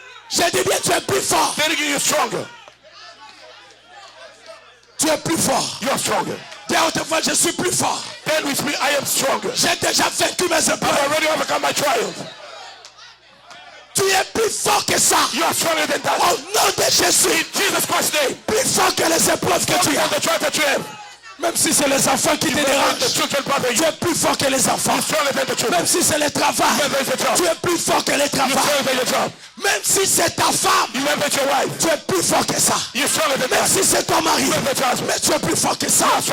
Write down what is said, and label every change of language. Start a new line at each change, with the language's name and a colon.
French: Je dis bien, tu es plus fort.
English: You're stronger.
French: Tu es plus fort.
English: You are stronger.
French: Dis à haute voix, je suis plus fort.
English: Then with me, I am stronger.
French: J'ai déjà vaincu mes
English: I've
French: épreuves.
English: already overcome my trials.
French: Tu es plus fort que ça.
English: You are stronger than that.
French: Au nom de Jésus.
English: In Jesus Christ's name.
French: Plus fort que les épreuves que tu as.
English: The trial that you have.
French: Même si c'est les enfants qui te dérangent. Tu es plus fort que les enfants. Même si c'est le travail. Tu es plus fort que le travail. Même si c'est ta femme. Tu es plus fort que ça. Même si c'est ton mari. Mais tu es plus fort que ça.